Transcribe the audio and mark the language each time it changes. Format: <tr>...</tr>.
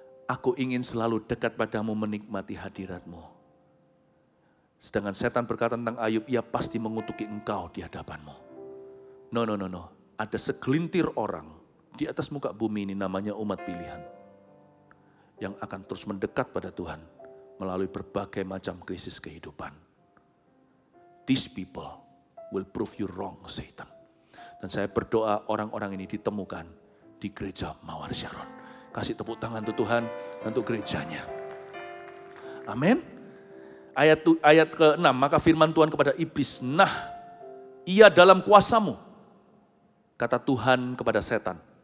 <id>Aku ingin selalu dekat padamu, menikmati hadirat-Mu. Sedangkan setan berkata tentang Ayub, ia pasti mengutuki engkau di hadapan-Mu.</id> <en>No.</en> <id>Ada segelintir orang di atas muka bumi ini namanya umat pilihan. Yang akan terus mendekat pada Tuhan melalui berbagai macam krisis kehidupan.</id> <en>These people will prove you wrong, Satan.</en> <id>Dan saya berdoa orang-orang ini ditemukan di gereja Mawar Sharon. Kasih tepuk tangan untuk Tuhan dan untuk gerejanya. Amin. Ayat ke-6, maka firman Tuhan kepada iblis, nah, ia dalam kuasamu, kata Tuhan kepada setan.</id>